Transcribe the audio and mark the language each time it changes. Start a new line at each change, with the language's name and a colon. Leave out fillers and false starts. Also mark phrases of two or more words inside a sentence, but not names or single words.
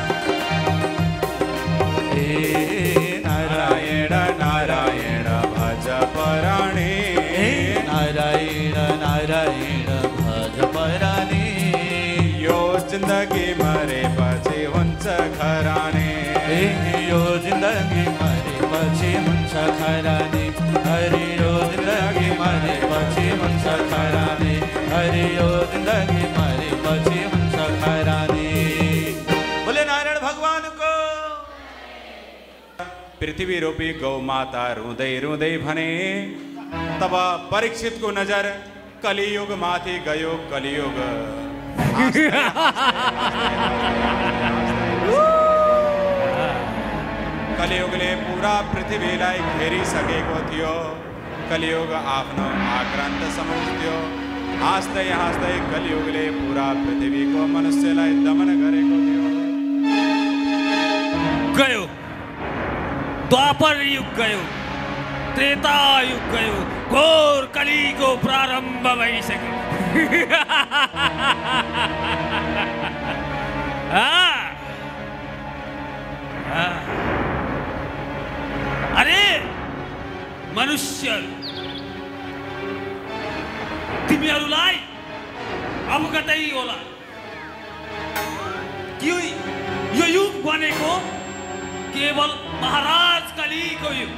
Nepali: नारायण नारायण भज पराणी। नारायण नारायण भज पराणी। यो जिन्दगी मरेपछि हुन्छ खरानी। यो जिन्दगी मरेपछि हुन्छ खरानी। हरि यो जिन्दगी मरेपछि हुन्छ खरानी। हरि यो जिन्दगी मरेपछि हुन्छ खरानी। बोले नारायण भगवान को। पृथ्वी रूपी गौ माता रुँदै रुँदै भने, तब परीक्षितको नजर कलियुग माथि गयो। कलियुग कलियुगले पूरा पृथ्वीलाई घेरिसकेको थियो। कलियुग आफ्नो आक्रान्त सम्झ्थ्यो। हाँस्दै हाँस्दै कलियुगले पूरा पृथ्वीको मनुष्यलाई दमन गरेको थियो। गयो द्वापर युग गयो, त्रेता युग गयो, घोर कलिको प्रारम्भ भइसक्यो। अरे मनुष्य, तिमीहरूलाई अवगतै होला कि यो युग भनेको केवल महाराज कलिको युग।